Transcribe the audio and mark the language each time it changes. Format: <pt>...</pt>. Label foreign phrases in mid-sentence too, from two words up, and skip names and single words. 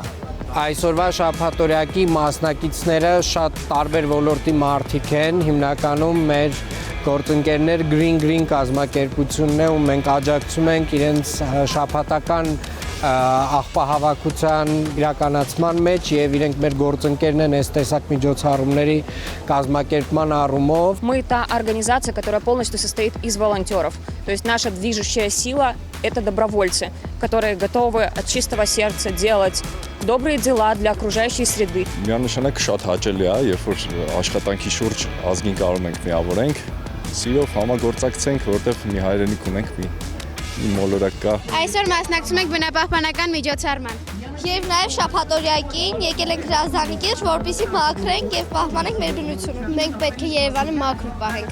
<hy>Այսօրվա շաբաթօրյակի մասնակիցները շատ տարբեր ոլորտի մարդիկ են, հիմնականում մեր գործընկերներ Green կազմակերպությունն է, ու մենք աջակցում ենք իրենց շաբաթական աղբահավաքության իրականացման մեջ եւ իրենք մեր գործընկերն են այս տեսակ միջոցառումների կազմակերպման առումով։</hy> <ru>Мы та организация, которая полностью состоит из волонтеров. То есть наша движущая сила – это добровольцы, которые готовы от чистого сердца делать добрые дела для окружающей среды.</ru> <hy>Միանշանակ շատ հաճելի է, երբ որ աշխատանքի շուրջ ազգին կարող ենք միավորենք, սիրով համագործակցենք, որտեղ մի հայրենիք ունենք, մի մոլորակ կա։ Այսօր մասնակցում ենք բնապահպանական միջոցառման։ Եվ նաև շաբաթօրյակին եկել ենք հրազդանիկից, որպեսզի մաքրենք եւ պահպանենք մեր բնությունը։ Մենք պետք է Երևանը մաքուր պահենք։</hy>